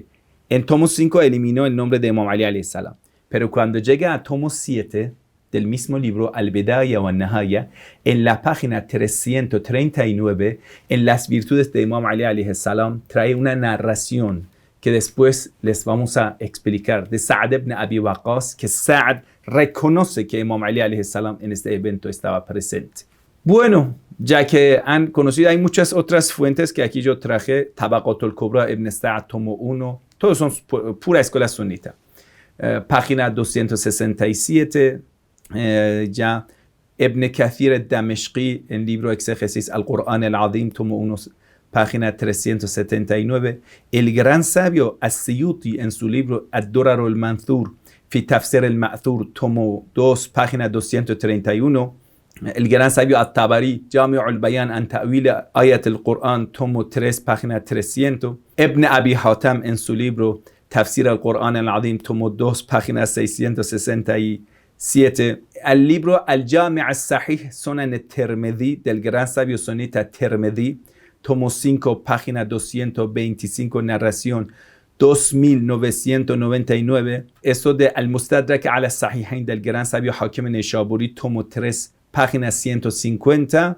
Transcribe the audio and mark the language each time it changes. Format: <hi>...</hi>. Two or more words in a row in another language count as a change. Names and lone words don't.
<es>En tomo 5 eliminó el nombre de Imam Ali</es> <ar>عليه السلام.</ar> <es>Pero cuando llega a tomo 7 del mismo libro Al-Bidaya wa Nihaya, en la página 339, en las virtudes de Imam Ali</es> <ar>عليه السلام,</ar> <es>trae una narración que después les vamos a explicar de Sa'd ibn Abi Waqqas, que Sa'd reconoce que Imam Ali</es> <ar>عليه السلام</ar> <es>en este evento estaba presente. Bueno, ya que han conocido, hay muchas otras fuentes que aquí yo traje, Tabaqat al-Kubra, Ibn Sa'd, tomo 1, todos son pura escuela sunita. Página 267, ya Ibn Kathir al-Damashqi, en libro Exégesis al-Qur'an al-Azim, tomo 1, página 379. El gran sabio As-Suyuti, en su libro Ad-Durar al-Manthur, fi Tafsir al-Ma'thur, tomo 2, página 231. El gran sabio At-Tabari, Jami' al-Bayan an Ta'wil Ayat al-Qur'an, tomo 3, página 300. Ibn Abi Hatam, en su libro Tafsir al-Qur'an al-Azim, tomo 2, página 667. El libro Al-Jami' al-Sahih, Sunan al-Tirmidhi, del gran sabio sunita Tirmidhi, tomo 5, página 225, narración 2999. Eso de Al-Mustadrak ala Sahihain, del gran sabio Hakim Nishaburi, tomo 3, página 150.</es>